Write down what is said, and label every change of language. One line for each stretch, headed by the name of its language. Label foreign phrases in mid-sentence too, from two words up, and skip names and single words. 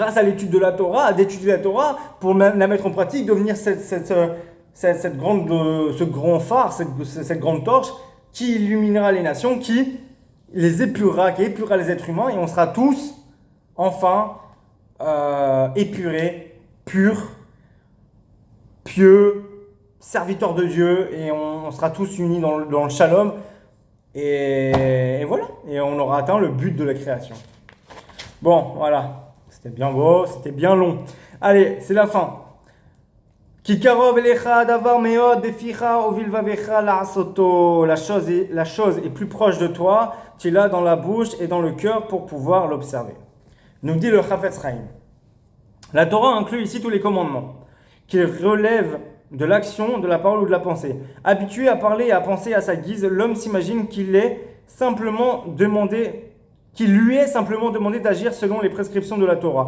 French: à l'étude de la Torah, d'étudier la Torah, pour la mettre en pratique, devenir ce grand phare, cette grande torche qui illuminera les nations, qui les épurera, qui épurera les êtres humains, et on sera tous, enfin, épurés, purs, pieux, serviteurs de Dieu, et on sera tous unis dans le shalom. Et voilà, et on aura atteint le but de la création. Bon, voilà, c'était bien beau, c'était bien long. Allez, c'est la fin.
Hebrew: כי קרוב אליך דבר מאד בפיך ובלבבך לעשותו.
French: La chose est plus proche de toi, tu l'as dans la bouche et dans le cœur pour pouvoir l'observer. Nous dit le Chafetz Chaim. La Torah inclut ici tous les commandements qui relèvent de l'action, de la parole ou de la pensée. Habitué à parler et à penser à sa guise, l'homme s'imagine qu'il lui est simplement demandé d'agir selon les prescriptions de la Torah.